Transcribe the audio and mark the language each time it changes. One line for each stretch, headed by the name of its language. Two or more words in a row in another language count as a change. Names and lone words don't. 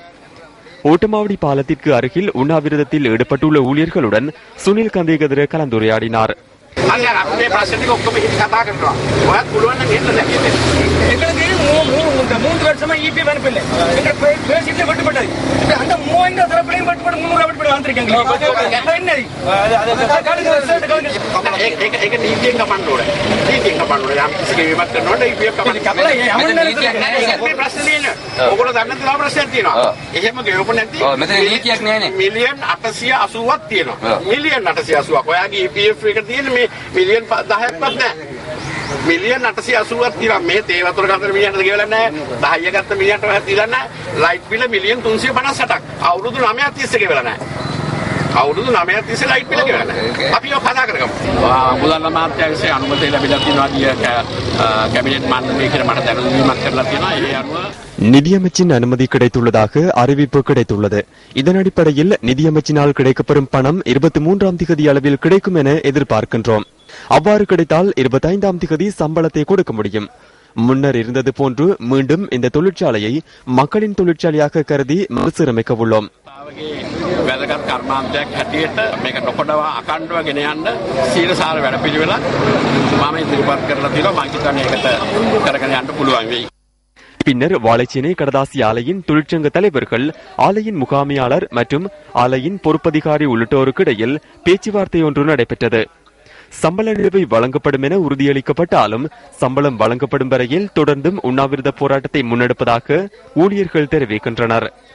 Tamil: ஓட்டமாவடி பாலத்திற்கு அருகில் உண்ணாவிரதத்தில் ஈடுபட்டுள்ள ஊழியர்களுடன் சுனில் கந்தேகதிர கலந்துரையாடினார். மூன்று வருஷமா இபி அனுப்பல பேசிட்டு வெட்டுப்பட்டது அந்த 3000 தரப்பிலையும் வெட்டுப்பட்டு 300 வெட்டுப்பட்டு வந்திருக்கீங்க.
Sinhala: මිලියන් 880ක් තියෙනවා. මිලියන් 880ක්. ඔයාගේ EPF එක තියෙන මේ මිලියන් 10ක්වත් නැහැ. මිලියන් 880ක් තියෙනවා. මේ තේ වතුර ගන්න මිලියන්ට ගෙවලා නැහැ. 10 ගත්ත මිලියන්ට වහත් දීලා නැහැ. ලයිට් බිල මිලියන් 358ක්. අවුරුදු 9ක් තිස්සේ ගෙවලා නැහැ. අවුරුදු 9ක් තිස්සේ ලයිට් බිල ගෙවලා නැහැ. අපි ඔය කතා කරගමු. මුදල් අමාත්‍යාංශයේ අනුමැතිය ලැබිලා තියෙනවා කිය කැබිනට් මණ්ඩලයේ මට දැනුම්දීමක් කරලා තියෙනවා. ඒ අනුව
Tamil: நிதியமைச்சின் அனுமதி கிடைத்துள்ளதாக அறிவிப்பு கிடைத்துள்ளது. இதன் அடிப்படையில் நிதியமைச்சினால் கிடைக்கப்பெறும் பணம் 23ஆம் தேதி அளவில் கிடைக்கும் என எதிர்பார்க்கின்றோம். அவ்வாறு கிடைத்தால் 25ஆம் தேதி சம்பளத்தை கொடுக்க முடியும். முன்னர் இருந்தது போன்று மீண்டும் இந்த தொழிற்சாலையை மக்களின் தொழிற்சாலையாக கருதி மறுசீரமைக்க உள்ளோம்.
Sinhala: වැදගත් කර්මාන්තයක් හැටියට මේක නොකොඩවා අකණ්ඩව ගෙන යන්න සීලසාර වැඩපිළිවෙලක් මම ඉදිරිපත් කරලා තියෙනවා. මම හිතන්නේ ඒකට කරගෙන යන්න පුළුවන් වෙයි.
Tamil: பின்னர் வாழைச்சேனை கடதாசி ஆலையின் தொழிற்சங்க தலைவர்கள், ஆலையின் முகாமியாளர் மற்றும் ஆலையின் பொறுப்பதிகாரி உள்ளிட்டோருக்கு இடையில் பேச்சுவார்த்தை ஒன்று நடைபெற்றது. சம்பள நிலுவை வழங்கப்படும் என உறுதியளிக்கப்பட்டாலும் சம்பளம் வழங்கப்படும் வரையில் தொடர்ந்தும் உண்ணாவிரத போராட்டத்தை முன்னெடுப்பதாக ஊழியர்கள் தெரிவிக்கின்றனர்.